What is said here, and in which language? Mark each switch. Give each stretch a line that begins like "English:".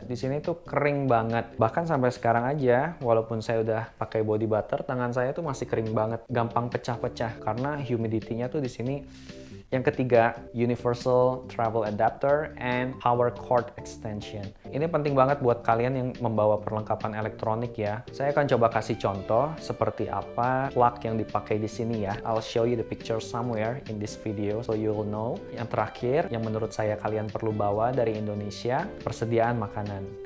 Indonesian: Di sini tuh kering banget. Bahkan sampai sekarang aja, walaupun saya udah pakai body butter, tangan saya tuh masih kering banget, gampang pecah-pecah karena humidity-nya tuh di sini. Yang ketiga,
English: universal travel adapter and power cord extension.
Indonesian: Ini penting banget buat kalian yang membawa perlengkapan elektronik ya. Saya akan coba kasih contoh seperti apa plug yang dipakai di sini ya.
English: I'll show you the picture somewhere in this video so you'll know.
Indonesian: Yang terakhir, yang menurut saya kalian perlu bawa dari Indonesia, persediaan makanan.